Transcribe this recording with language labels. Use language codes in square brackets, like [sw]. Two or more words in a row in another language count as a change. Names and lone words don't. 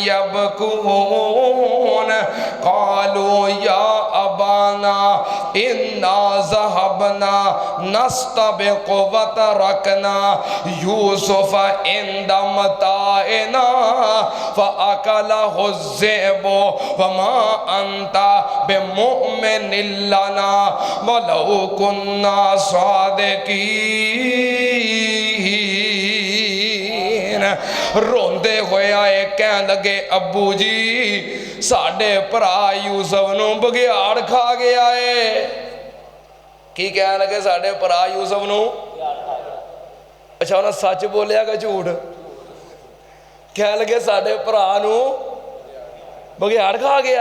[ar] يبكون قالوا يا أبانا إنا ذهبنا نستبق وتركنا يوسف عند متاعنا فأكله الذئب وما أنت بمؤمن لنا ولو كنا صادقين. [pa] ਰੋਂਦੇ ਹੋਏ ਆਏ ਕਹਿ ਲੱਗੇ ਅੱਬੂ ਜੀ ਸਾਡੇ ਭਰਾ ਯੂਸੁਫ਼ ਨੂੰ ਬਘਿਆੜ ਖਾ ਗਿਆ ਹੈ। ਕੀ ਕਹਿ ਲੱਗੇ ਸਾਡੇ ਭਰਾ ਯੂਸੁਫ਼ ਨੂੰ? ਅੱਛਾ ਉਨ੍ਹਾਂ ਸੱਚ ਬੋਲਿਆ ਕਿ ਝੂਠ? ਕਹਿ ਲੱਗੇ ਸਾਡੇ ਭਰਾ ਨੂੰ ਬਘਿਆੜ ਖਾ ਗਿਆ।